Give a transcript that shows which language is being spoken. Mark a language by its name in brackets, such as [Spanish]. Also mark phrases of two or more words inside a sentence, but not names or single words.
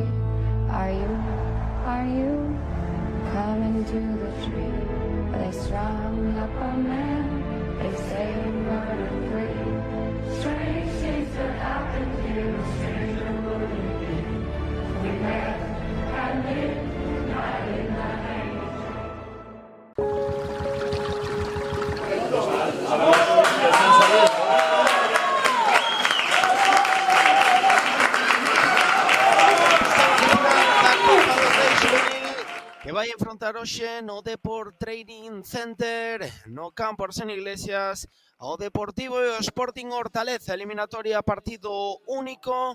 [English] Are you coming to the tree where they strung up a man? They say we murdered three. Strange things that happen here, no stranger would it be if we met at midnight in the hanging [Galician] que vai enfrontar hoxe no Depor Training Center no campo Arsenio Iglesias ao Deportivo e o Sporting Hortaleza, eliminatoria partido único.